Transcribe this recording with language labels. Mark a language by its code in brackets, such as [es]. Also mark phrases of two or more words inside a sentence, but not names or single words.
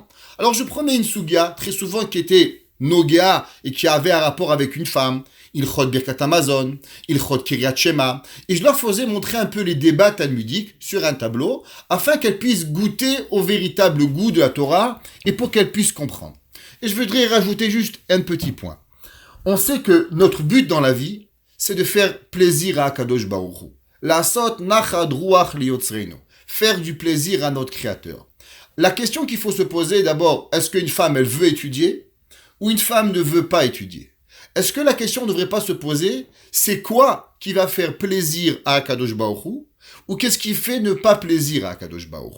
[fr] Alors je prenais une sugia, très souvent qui était Nogea et qui avait un rapport avec une femme, [he] הלכות ברכת המזון, הלכות קריאת שמע, [fr] et je leur faisais montrer un peu les débats talmudiques sur un tableau, afin qu'elles puissent goûter au véritable goût de la Torah et pour qu'elles puissent comprendre. Et je voudrais rajouter juste un petit point. On sait que notre but dans la vie, c'est de faire plaisir à [he] הקדוש ברוך הוא. לעשות נחת רוח ליוצרנו. [fr] Faire du plaisir à notre Créateur. La question qu'il faut se poser d'abord, est-ce qu'une femme, elle veut étudier ou une femme ne veut pas étudier? Est-ce que la question ne devrait pas se poser, c'est quoi qui va faire plaisir à [he] הקדוש ברוך הוא [fr] ou qu'est-ce qui fait ne pas plaisir à [he] הקדוש ברוך הוא?